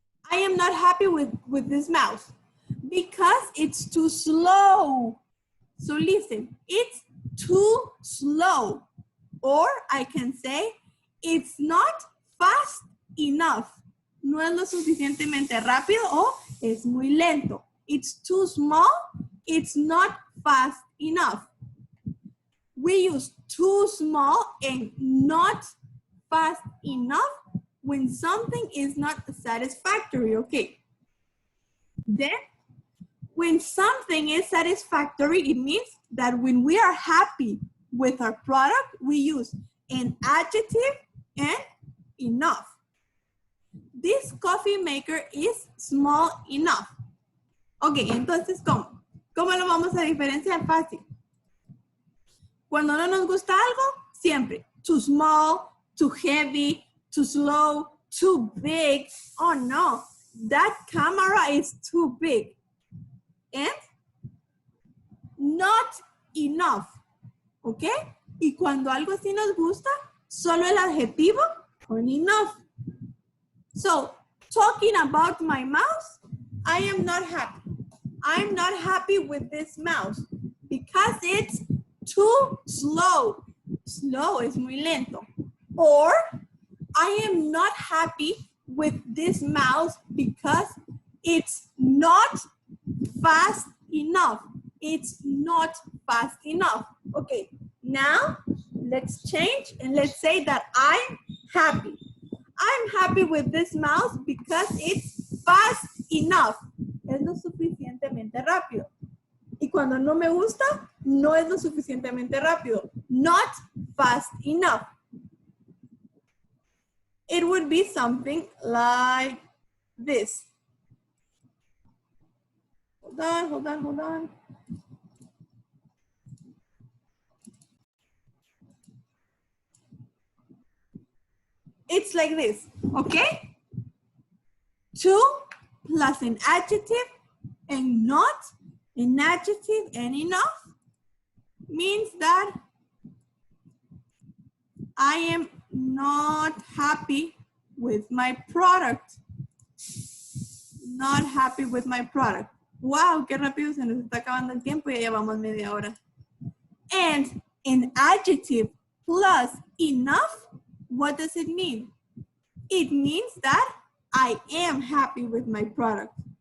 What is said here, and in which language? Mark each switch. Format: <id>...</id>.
<en>I am not happy with this mouse because it's too slow. So listen, it's too slow. Or I can say, it's not fast enough.</en> <es>No es lo suficientemente rápido o es muy lento.</es> <en>It's too small. It's not fast enough. We use too small and not fast enough when something is not satisfactory, okay? Then, when something is satisfactory, it means that when we are happy with our product, we use an adjective and enough. This coffee maker is small enough.</en> <es>Ok, entonces, ¿cómo? ¿Cómo lo vamos a diferenciar? Fácil. Cuando no nos gusta algo, siempre</es> <en>too small, too heavy, too slow, too big. Oh no, that camera is too big. And not enough. ¿Ok?</en> <es>Y cuando algo así nos gusta, solo el adjetivo con enough.</es> <en>So, talking about my mouse, I am not happy. I'm not happy with this mouse because it's too slow.</en> <es>Slow es muy lento.</es> <en>Or, I am not happy with this mouse because it's not fast enough. It's not fast enough. Okay, now let's change and let's say that I'm happy. I'm happy with this mouse because it's fast enough.</en> <es>Es lo suficientemente rápido. Y cuando no me gusta, no es lo suficientemente rápido.</es> <en>Not fast enough. It would be something like this. Hold on. It's like this, okay? To plus an adjective and not an adjective and enough means that I am not happy with my product. Not happy with my product.</en> <es>Wow, qué rápido se nos está acabando el tiempo y ya llevamos media hora.</es> <en>And an adjective plus enough, what does it mean? It means that I am happy with my product.</en>